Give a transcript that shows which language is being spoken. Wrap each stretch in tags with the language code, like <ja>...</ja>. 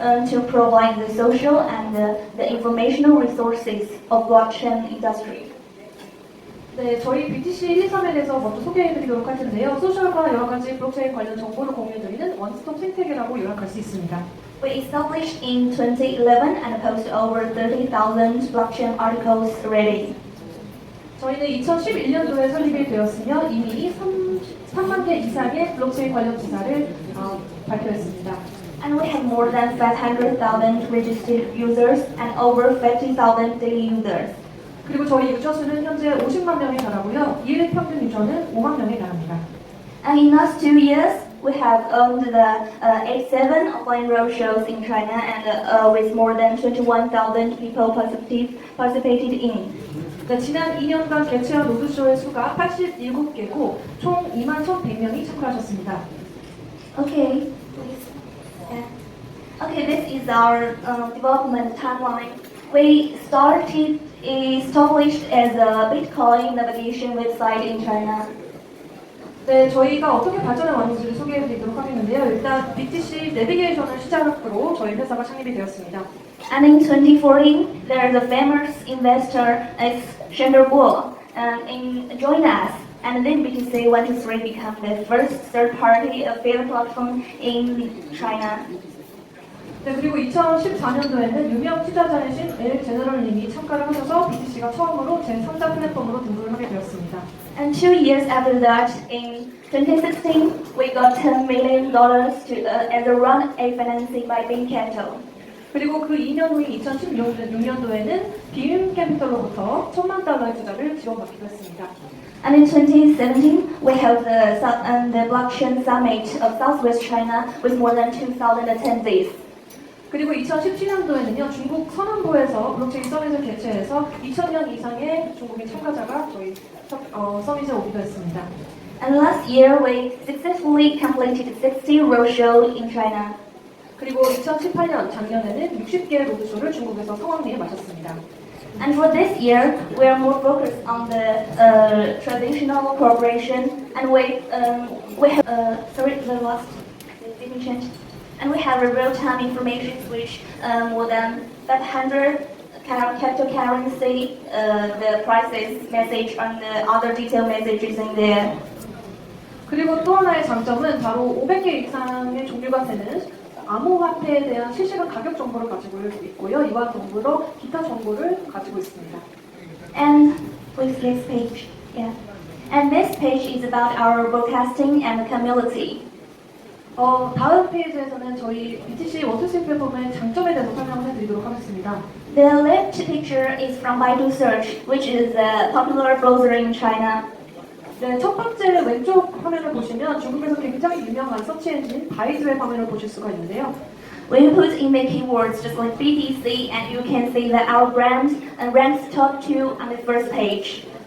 <en>to provide the social and the informational resources of blockchain industry.</en> <ko>네, 저희 BTC 123에 대해서 먼저 소개해드리도록 할 텐데요. 소셜과 여러 가지 블록체인 관련 정보를 공유해드리는 원스톱 생태계라고 요약할 수 있습니다.</ko> <en>We established in 2011 and posted over 30,000 blockchain articles already.</en> <ko>저희는 2011년도에 설립이 되었으며 이미 3만 개 이상의 블록체인 관련 기사를 발표했습니다.</ko> <en>And we have more than 500,000 registered users and over 50,000 daily users.</en> <ko>그리고 저희 유저 수는 현재 50만 명에 달하고요. 일 평균 유저는 5만 명에 달합니다.</ko> <en>And in last 2 years, we have owned the 87 offline roadshows in China and with more than 21,000 people participated in.</en> <ko>네, 지난 2년간 개최한 로드쇼의 수가 87개고 총 2만 1,100명이 참가하셨습니다.</ko> <en>Okay, please. Yeah. Okay, this is our development timeline. We started established as a Bitcoin navigation website in China.</en> <ko>네, 저희가 어떻게 발전해 왔는지를 소개해드리도록 하겠는데요. 일단 BTC 내비게이션을 시작으로 저희 회사가 창립이 되었습니다.</ko> <en>And in 2014, there is a famous investor, Chandra Guo, joined us. And then BTC 123 became the first third-party affiliate platform in China.</en> <ko>네, 그리고 2014년도에는 유명 투자자이신 엘 제너럴님이 참가를 하셔서 BTC가 처음으로 제3자 플랫폼으로 등록을 하게 되었습니다.</ko> <en>And 2 years after that, in 2016, we got $10 million as a round A financing by Bain Capital.</en> <ko>그리고 그 2년 후인 2016년도에는 빔 캐피털로부터 $1,000,000의 투자를 지원받기도 했습니다.</ko> <en>And in 2017, we held the Blockchain Summit of Southwest China with more than 2,000 attendees.</en> <ko>그리고 2017년도에는요, 중국 서남부에서 블록체인 서밋을 개최해서 2,000명 이상의 중국인 참가자가 저희 서밋에 오기도 했습니다.</ko> <en>And last year, we successfully completed 60 roadshows in China.</en> <ko>그리고 2018년 작년에는 60개의 로드쇼를 중국에서 성황리에 마쳤습니다.</ko> <en>And for this year, we are more focused on the traditional cooperation, and we have the last didn't change. And we have a real-time information which more than 500 cryptocurrency, the prices message and the other detailed messages in there.</en> <ko>그리고 또 하나의 장점은 바로 500개 이상의 종류가 되는 암호화폐에 대한 실시간 가격 정보를 가지고 있고요. 이와 더불어 기타 정보를 가지고 있습니다.</ko> <en>And please next page. Yeah. And this page is about our broadcasting and community.</en> <ko>다음 페이지에서는 저희 BTC 123 플랫폼의 장점에 대해서 설명을 해드리도록 하겠습니다.</ko> <en>The left picture is from Baidu Search, which is a popular browser in China.</en> <ko>네, 첫 번째 왼쪽 화면을 보시면 중국에서 굉장히 유명한 서치 엔진 바이두의 화면을 보실 수가 있는데요.</ko> <en>We put in the keywords just like BTC, and you can see that our brand ranks top 2 on the first page.</en>